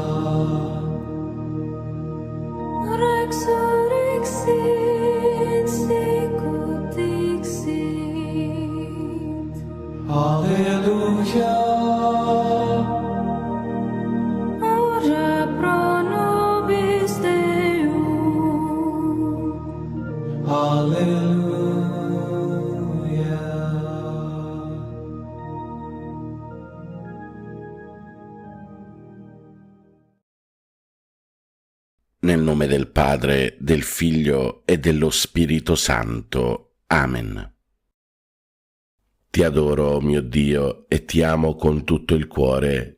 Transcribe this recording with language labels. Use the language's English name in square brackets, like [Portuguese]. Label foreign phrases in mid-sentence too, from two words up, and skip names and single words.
[Latin] Resurrexit sicut dixit, alleluia. ora pro nobis Deum, alleluia. [Italian] Nel nome del Padre, del Figlio e dello Spirito Santo. Amen. Ti adoro, mio Dio, e ti amo con tutto il cuore.